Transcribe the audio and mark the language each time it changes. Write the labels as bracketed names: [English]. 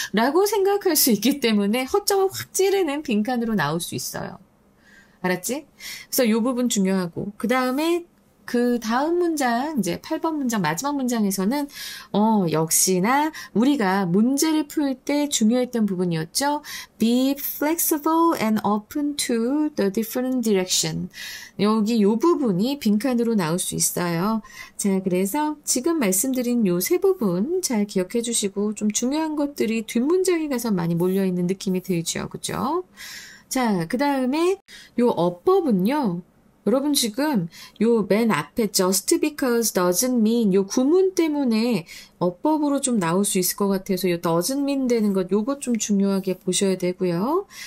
[Korean] 라고 생각할 수 있기 때문에 허점을 확 찌르는 빈칸으로 나올 수 있어요. 알았지? 그래서 이 부분 중요하고 그 다음에 그 다음 문장, 이제 8번 문장, 마지막 문장에서는, 역시나 우리가 문제를 풀 때 중요했던 부분이었죠. [English] Be flexible and open to the different direction. [Korean] 여기 이 부분이 빈칸으로 나올 수 있어요. 자, 그래서 지금 말씀드린 요 세 부분 잘 기억해 주시고, 좀 중요한 것들이 뒷문장에 가서 많이 몰려있는 느낌이 들죠. 그죠? 자, 그 다음에 요 어법은요. 여러분 지금 요 맨 앞에 [English] just because doesn't mean [Korean] 요 구문 때문에 어법으로 좀 나올 수 있을 것 같아서 요 [English] doesn't mean [Korean] 되는 것 요것 좀 중요하게 보셔야 되고요.